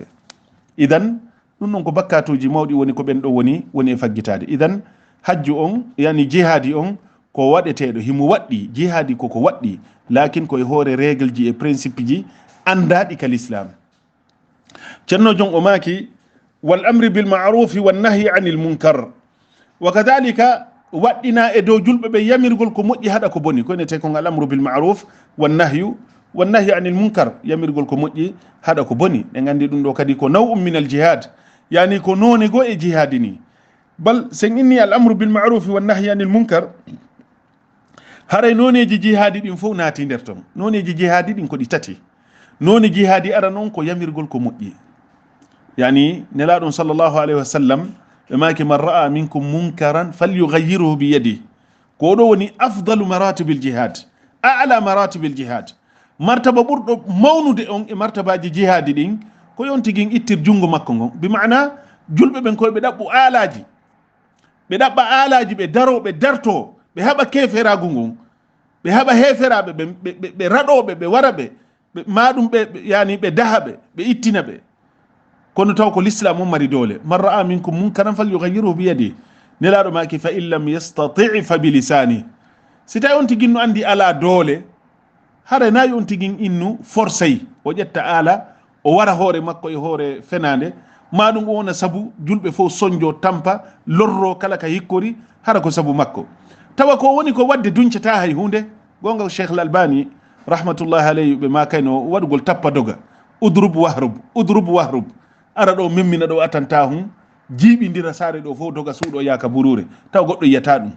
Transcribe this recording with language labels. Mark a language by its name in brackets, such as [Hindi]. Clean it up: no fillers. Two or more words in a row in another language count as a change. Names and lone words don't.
[Fula] idan ɗum ɗon ko bakkatuji mawɗi woni ko ɓen ɗo woni e faggitade. idan hajju on yani jihadi on ko waɗeteɗo himo waɗɗi jihadi koko waɗɗi lakin koye hoore règle ji e principe ji andaɗi ka l'islam. ceerno jon o maki [Arabic] والأمر بالمعروف والنهي عن المنكر وكذلك [Fula] waɗɗina e dow julɓe ɓe yamirgol ko moƴƴi haɗa ko boni koyne te kon [Arabic] الأمر بالمعروف والنهي عن المنكر [Fula] yamirgol ko moƴƴi haɗa ko boni. ɗe gandi ɗum ɗo kadi ko [Arabic] نوع من الجهاد [Fula] yani ko none go e jihadi ni. bal sen [Arabic] إن الأمر بالمعروف والنهي عن المنكر [Fula] haray noneji jihadi ɗin fof naati nder ton. noneji jihadi ɗin ko ɗi tati. none jihadi ara noon ko yamirgol ko moƴƴi yani nelaɗon [Arabic] صلى الله عليه وسلم [Fula] ɓe maki [Arabic] من رأى منكم منكرا فليغيره بيده [Fula] ko ɗo woni [Arabic] أفضل مراتب الجهاد أعلى مراتب الجهاد. [Fula] martaba ɓurɗo mawnude on e martabaji jihadi ɗin ko yontigin ittir jungo makko ngon bi mana julɓe ɓen koye ɓe ɗaɓɓu alaji ɓe ɗaɓɓa alaji ɓe daro ɓe darto ɓe haɓa keferagu ngon ɓe haɓa heferaɓe ɓe raɗoɓe ɓe wara ɓe maɗum ɓe yani ɓe daha ɓe ittina ɓe kono taw ko l'islam on mari doole. [Arabic] من رأى منكم منكرا فليغيره بيده [Fula] nelaɗo maki [Arabic] فإن لم يستطع فبلسانه. [Fula] si tawi on tigin no andi ala doole hara nayi on tigin innu forcey o ƴetta ala o wara hoore makko e hoore fenade maɗum o wona sabu julɓe fof soñjo tampa lorro kala ka hikkori hara ko sabu makko. tawa ko woni ko wadde duncata hay hunde gonga cheikh l albani [Arabic] رحمة الله عليه [Fula] ɓe makayno waɗugol tappa doga [Arabic] اضرب واهرب [Fula] ara ɗo memmina ɗo atanta hum jiiɓidira saare ɗo fof doga suuɗo yaaka burure taw goɗɗo yiyata ɗum.